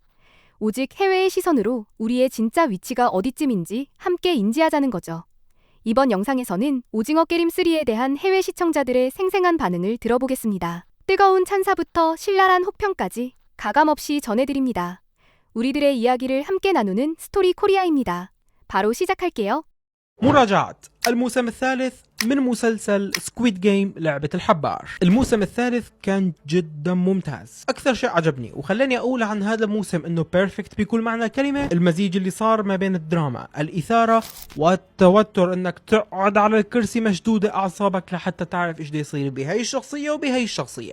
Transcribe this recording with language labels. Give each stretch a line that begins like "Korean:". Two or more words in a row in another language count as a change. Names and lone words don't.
Korean: 오직 해외의 시선으로 우리의 진짜 위치가 어디쯤인지 함께 인지하자는 거죠. 이번 영상에서는 오징어게임 3에 대한 해외 시청자들의 생생한 반응을 들어보겠습니다. 뜨거운 찬사부터 신랄한 혹평까지 가감없이 전해드립니다. 우리들의 이야기를 함께 나누는 스토리 코리아입니다. 바로 시작할게요.
Arabic: مراجعة الموسم الثالث من مسلسل سكويد جيم لعبة الحبار. الموسم الثالث كان جدا ممتاز. أكثر شيء عجبني وخلاني أقول عن هذا الموسم إنه بيرفكت بكل معنى الكلمة المزيج اللي صار ما بين الدراما، الإثارة والتوتر، إنك تقعد على الكرسي مشدودة أعصابك لحتى تعرف إيش بده يصير بهاي الشخصية وبهاي الشخصية.